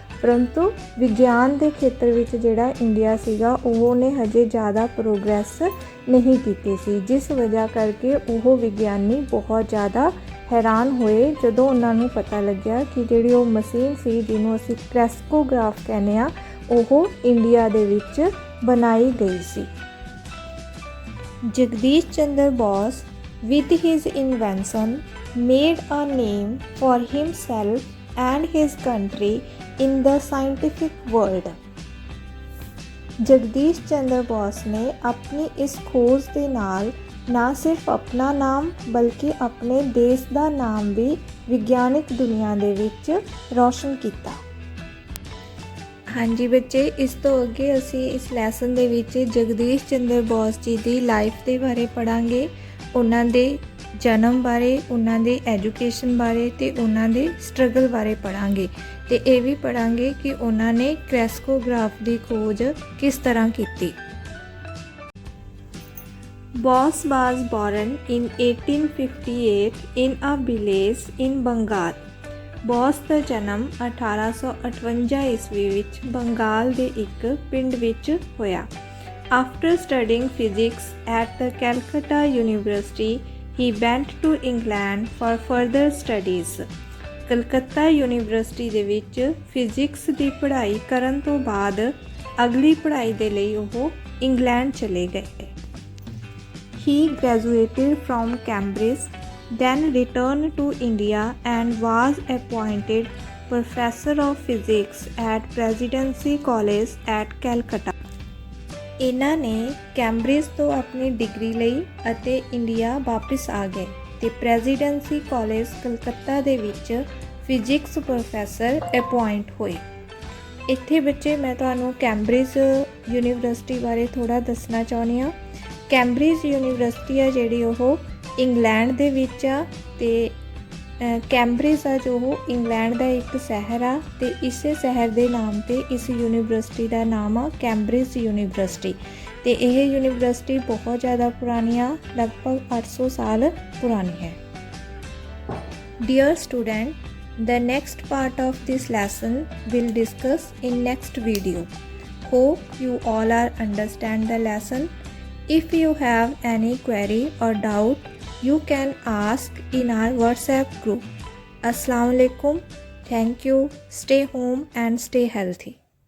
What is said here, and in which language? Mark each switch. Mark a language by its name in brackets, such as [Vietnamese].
[Punjabi] ਪਰੰਤੂ ਵਿਗਿਆਨ ਦੇ ਖੇਤਰ ਵਿੱਚ ਜਿਹੜਾ ਇੰਡੀਆ ਸੀਗਾ ਉਹਨੇ ਹਜੇ ਜ਼ਿਆਦਾ ਪ੍ਰੋਗਰੈਸ ਨਹੀਂ ਕੀਤੀ ਸੀ, ਜਿਸ ਵਜ੍ਹਾ ਕਰਕੇ ਉਹ ਵਿਗਿਆਨੀ ਬਹੁਤ ਜ਼ਿਆਦਾ ਹੈਰਾਨ ਹੋਏ ਜਦੋਂ ਉਹਨਾਂ ਨੂੰ ਪਤਾ ਲੱਗਿਆ ਕਿ ਜਿਹੜੀ ਉਹ ਮਸ਼ੀਨ ਸੀ ਜਿਹਨੂੰ ਅਸੀਂ ਕ੍ਰੈਸਕੋਗ੍ਰਾਫ ਕਹਿੰਦੇ ਹਾਂ ਉਹ ਇੰਡੀਆ ਦੇ ਵਿੱਚ ਬਣਾਈ ਗਈ ਸੀ। [English] Jagadish Chandra Bose with his invention made a name for himself and his country in the scientific world। [Punjabi] Jagdish Chandra Bose ਨੇ ਆਪਣੀ ਇਸ ਖੋਜ ਦੇ ਨਾਲ ਨਾ ਸਿਰਫ ਆਪਣਾ ਨਾਮ ਬਲਕਿ ਆਪਣੇ ਦੇਸ਼ ਦਾ ਨਾਮ ਵੀ ਵਿਗਿਆਨਿਕ ਦੁਨੀਆ ਦੇ ਵਿੱਚ ਰੌਸ਼ਨ ਕੀਤਾ। ਹਾਂਜੀ ਬੱਚੇ, ਇਸ ਤੋਂ ਅੱਗੇ ਅਸੀਂ ਇਸ ਲੈਸਨ ਦੇ ਵਿੱਚ ਜਗਦੀਸ਼ ਚੰਦਰ ਬੋਸ ਜੀ ਦੀ ਲਾਈਫ ਦੇ ਬਾਰੇ ਪੜ੍ਹਾਂਗੇ, ਉਹਨਾਂ ਦੇ ਜਨਮ ਬਾਰੇ, ਉਹਨਾਂ ਦੇ ਐਜੂਕੇਸ਼ਨ ਬਾਰੇ ਅਤੇ ਉਹਨਾਂ ਦੇ ਸਟਰਗਲ ਬਾਰੇ ਪੜ੍ਹਾਂਗੇ ਅਤੇ ਇਹ ਵੀ ਪੜ੍ਹਾਂਗੇ ਕਿ ਉਹਨਾਂ ਨੇ ਕ੍ਰੈਸਕੋਗ੍ਰਾਫ ਦੀ ਖੋਜ ਕਿਸ ਤਰ੍ਹਾਂ ਕੀਤੀ। [English] Bose was born in 1858 in a village in Bengal. [Punjabi] Bose ਦਾ ਜਨਮ 1858 ਈਸਵੀ ਵਿੱਚ ਬੰਗਾਲ ਦੇ ਇੱਕ ਪਿੰਡ ਵਿੱਚ ਹੋਇਆ। [English] After studying physics at the Calcutta university he went to England for further studies. [Punjabi] Calcutta university ਦੇ ਵਿੱਚ ਫਿਜ਼ਿਕਸ ਦੀ ਪੜ੍ਹਾਈ ਕਰਨ ਤੋਂ ਬਾਅਦ ਅਗਲੀ ਪੜ੍ਹਾਈ ਦੇ ਲਈ ਉਹ ਇੰਗਲੈਂਡ ਚਲੇ ਗਏ। [English] He graduated from Cambridge, then returned to India and was appointed Professor of Physics at Presidency College at Calcutta. [Punjabi] ਇਹਨਾਂ ਨੇ ਕੈਂਬਰਿਜ ਤੋਂ ਆਪਣੀ ਡਿਗਰੀ ਲਈ ਅਤੇ ਇੰਡੀਆ ਵਾਪਿਸ ਆ ਗਏ ਤੇ ਪ੍ਰੈਜ਼ੀਡੈਂਸੀ ਕਾਲਜ ਕਲਕੱਤਾ ਦੇ ਵਿੱਚ ਫਿਜ਼ਿਕਸ ਪ੍ਰੋਫੈਸਰ ਅਪੁਆਇੰਟ ਹੋਏ। ਇੱਥੇ ਬੱਚੇ ਮੈਂ ਤੁਹਾਨੂੰ ਕੈਂਬਰਿਜ ਯੂਨੀਵਰਸਿਟੀ ਬਾਰੇ ਥੋੜ੍ਹਾ ਦੱਸਣਾ ਚਾਹੁੰਦੀ ਹਾਂ। ਕੈਂਬਰਿਜ ਯੂਨੀਵਰਸਿਟੀ ਆ ਜਿਹੜੀ ਉਹ ਇੰਗਲੈਂਡ ਦੇ ਵਿੱਚ ਆ ਅਤੇ ਕੈਂਬਰਿਜ ਆ ਜੋ ਉਹ ਇੰਗਲੈਂਡ ਦਾ ਇੱਕ ਸ਼ਹਿਰ ਆ ਅਤੇ ਇਸੇ ਸ਼ਹਿਰ ਦੇ ਨਾਮ 'ਤੇ ਇਸ ਯੂਨੀਵਰਸਿਟੀ ਦਾ ਨਾਮ ਆ ਕੈਂਬਰਿਜ ਯੂਨੀਵਰਸਿਟੀ। ਅਤੇ ਇਹ ਯੂਨੀਵਰਸਿਟੀ ਬਹੁਤ ਜ਼ਿਆਦਾ ਪੁਰਾਣੀ ਆ, ਲਗਭਗ 800 ਸਾਲ ਪੁਰਾਣੀ ਹੈ। [English] Dear student, the next part of this lesson will discuss in next video. Hope you all are understand the lesson. If you have any query or doubt, you can ask in our WhatsApp group. Assalamu alaikum. Thank you. Stay home and stay healthy.